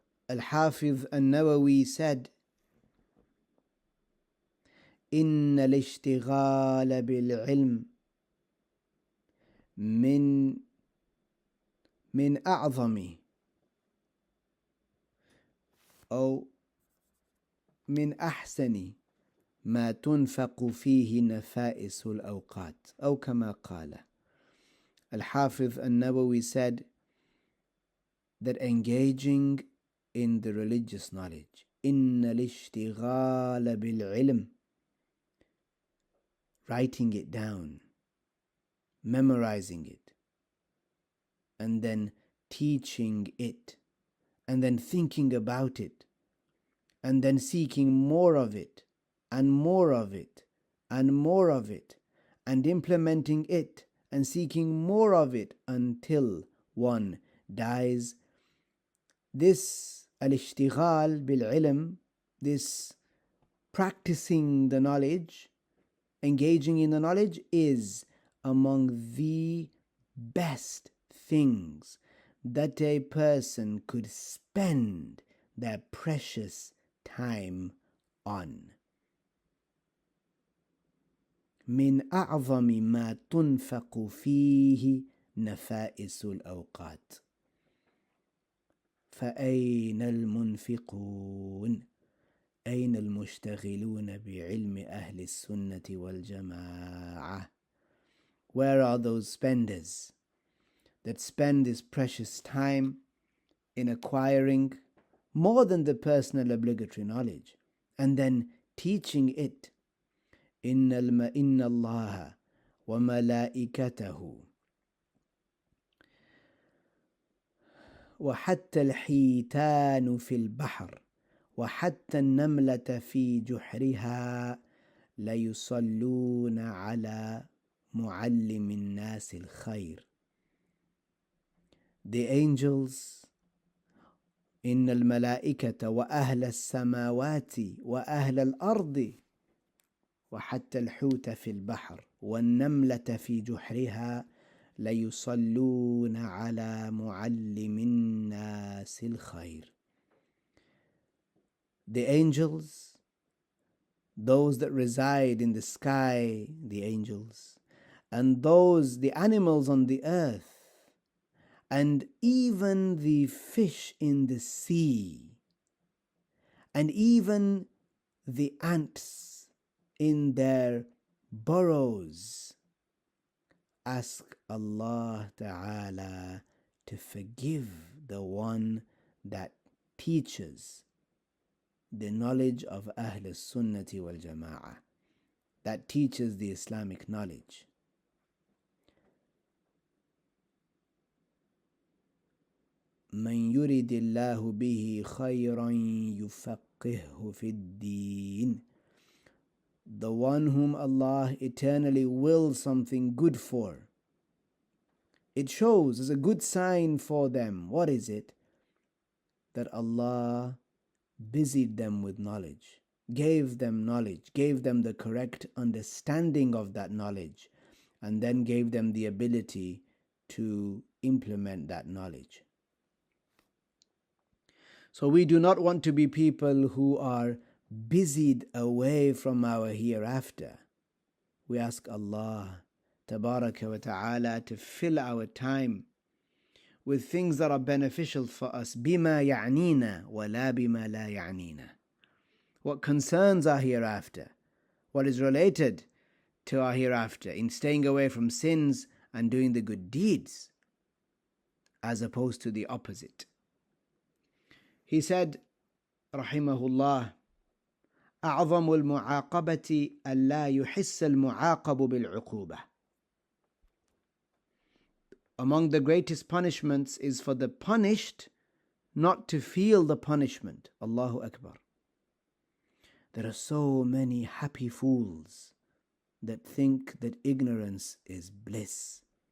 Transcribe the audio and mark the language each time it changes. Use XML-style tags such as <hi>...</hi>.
<en>Al-Hafiz An-Nawawi said,</en> <ar>إن الاشتغال بالعلم من أعظم أو من أحسن ما تنفق فيه نفائس الأوقات أو كما قال.</ar> <en>Al-Hafiz al-Nawawi said that engaging in the religious knowledge,</en> <ar>إن الاشتغال بالعلم,</ar> <en>writing it down, memorizing it, and then teaching it, and then thinking about it, and then seeking more of it, and more of it, and more of it, and implementing it, and seeking more of it until one dies. This</en> <ar>al-ishtighal bil-ilm,</ar> <en>this practicing the knowledge, engaging in the knowledge, is among the best things that a person could spend their precious time on.</en> <ar>من أعظم ما تنفق فيه نفائس الأوقات. فأين المنفقون؟ أين المشتغلون بعلم أهل السنة والجماعة?</ar> <en>Where are those spenders that spend this precious time in acquiring more than the personal obligatory knowledge and then teaching it?</en> <ar>إن الله وملائكته وحتى الحيتان في البحر وحتى النملة في جحرها ليصلون على معلم الناس الخير.</ar> <en>The angels,</en> <ar>إن الملائكة وأهل السماوات وأهل الأرض وحتى الحوت في البحر والنملة في جحرها ليصلون على معلم الناس الخير.</ar> <en>The angels, those that reside in the sky, the angels, and those, the animals on the earth, and even the fish in the sea, and even the ants in their burrows, ask Allah Ta'ala to forgive the one that teaches the knowledge of Ahl Sunnati wal Jama'ah, that teaches the Islamic knowledge.</en> <ar>من يرد الله به خيرا يفقهه في الدين.</ar> <en>The one whom Allah eternally wills something good for. It shows as a good sign for them. What is it? That Allah busied them with knowledge, gave them knowledge, gave them the correct understanding of that knowledge, and then gave them the ability to implement that knowledge. So we do not want to be people who are busied away from our hereafter. We ask Allah Tabaraka wa Ta'ala to fill our time with things that are beneficial for us.</en> <ar>بما يعنينا ولا بما لا يعنينا.</ar> <en>What concerns our hereafter, what is related to our hereafter, in staying away from sins and doing the good deeds, as opposed to the opposite. He said,</en> <ar>rahimahullah, أعظم المعاقبة ألا يحس المعاقب بالعقوبة.</ar> <en>Among the greatest punishments is for the punished not to feel the punishment. Allahu Akbar. There are so many happy fools that think that ignorance is bliss.</en>